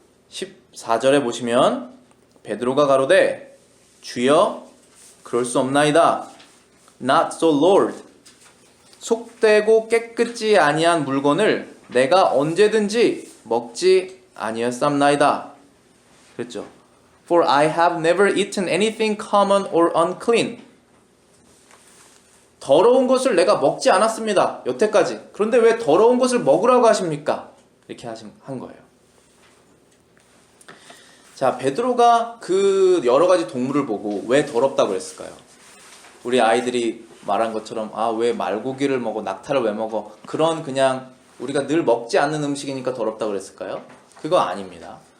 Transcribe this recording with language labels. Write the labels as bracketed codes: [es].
[ko] 14절에 보시면 베드로가 가로되 주여 그럴 수 없나이다. [en] Not so, Lord. [ko] 속되고 깨끗지 아니한 물건을 내가 언제든지 먹지 아니하였삼나이다. 그랬죠. [en] For I have never eaten anything common or unclean. [ko] 더러운 것을 내가 먹지 않았습니다. 여태까지. 그런데 왜 더러운 것을 먹으라고 하십니까? 이렇게 한 거예요. 자, 베드로가 그 여러 가지 동물을 보고 왜 더럽다고 그랬을까요? 우리 아이들이 말한 것처럼 왜 말고기를 먹어, 낙타를 왜 먹어, 그런 그냥 우리가 늘 먹지 않는 음식이니까 더럽다고 그랬을까요? 그거 아닙니다.